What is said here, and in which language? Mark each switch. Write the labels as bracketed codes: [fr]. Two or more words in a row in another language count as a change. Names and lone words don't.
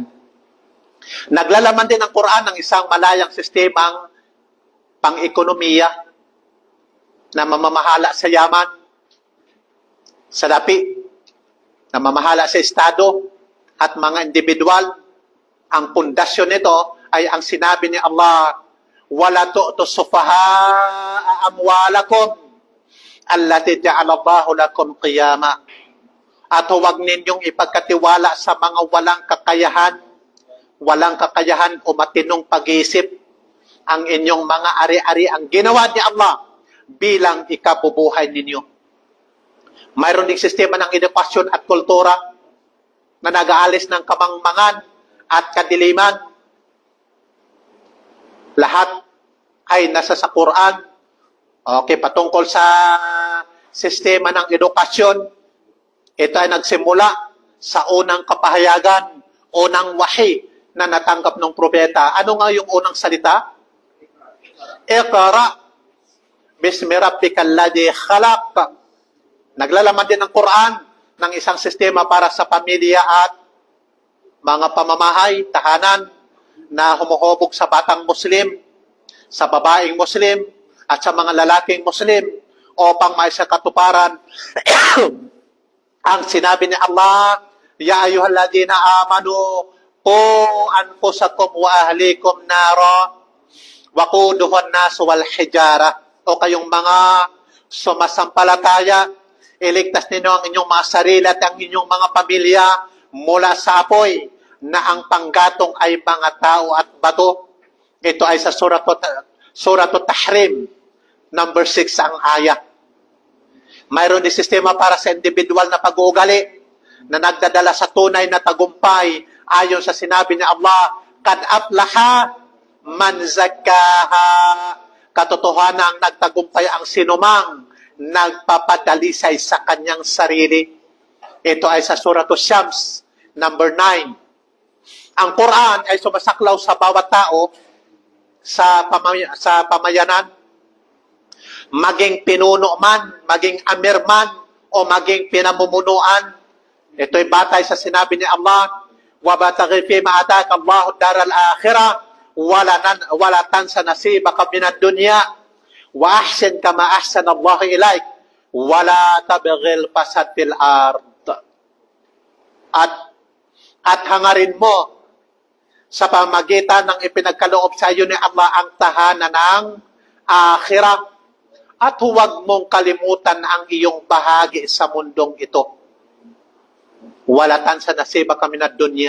[tl] Naglalaman din ang Quran ng isang malayang sistemang pang-ekonomiya na mamamahala sa yaman, sa lapi, na mamahala sa estado at mga individual. Ang pundasyon nito ay ang sinabi ni Allah, [ar] ولا تؤتوا السفهاء أموالكم التي جعل الله لكم قياما. [tl] At huwag ninyong ipagkatiwala sa mga walang kakayahan o matinong pag-iisip ang inyong mga ari-ari ang ginawa ni Allah bilang ikabubuhay ninyo. Mayroon ding sistema ng edukasyon at kultura na nag-aalis ng kamangmangan at kadiliman. Lahat ay nasa sa Quran. Okay, patungkol sa sistema ng edukasyon, ito ay nagsimula sa unang kapahayagan, unang wahi na natanggap ng propeta. Ano nga yung unang salita? [ar] اقرأ باسم ربك الذي خلق. [tl] Naglalaman din ng Quran ng isang sistema para sa pamilya at mga pamamahay, tahanan na humuhubog sa batang Muslim, sa babaeng Muslim, at sa mga lalaking Muslim upang may sa katuparan ang sinabi ni Allah, [ar] يا أيها الذين آمنوا قوا أنفسكم وأهليكم نارا وقودها الناس والحجارة. [tl] O kayong mga sumasampalataya, iligtas ninyo ang inyong mga sarili at ang inyong mga pamilya mula sa apoy na ang panggatong ay mga tao at bato. Ito ay sa Suratul Tahrim, number 6 ang ayat. Mayroon din sistema para sa individual na pag-uugali na nagdadala sa tunay na tagumpay ayon sa sinabi ni Allah, [ar] قد أفلح من زكاها. [tl] Katotohanan ang nagtagumpay ang sinumang nagpapadalisay sa kanyang sarili. Ito ay sa Suratul Shams, number 9. Ang Quran ay sumasaklaw sa bawat tao sa pamayanan, maging pinuno man, maging amir man, o maging pinamumunuan. Ito'y batay sa sinabi ni Allah, [ar] وَبَتَغِ فِي مَا آتَاكَ اللَّهُ الدَّارَ الْآخِرَةَ وَلَا تَنْسَ نَصِيبَكَ مِنَ الدُّنْيَا وَأَحْسِنْ كَمَا أَحْسَنَ اللَّهُ إِلَيْكَ وَلَا تَبْغِ الْفَسَادَ فِي الْأَرْضِ. [tl] At hangarin mo sa pamagitan ng ipinagkaloob sa iyo ni Allah ang tahanan ng akhirah, at huwag mong kalimutan ang iyong bahagi sa mundong ito. [ar] ولا تنس نصيبك من الدنيا.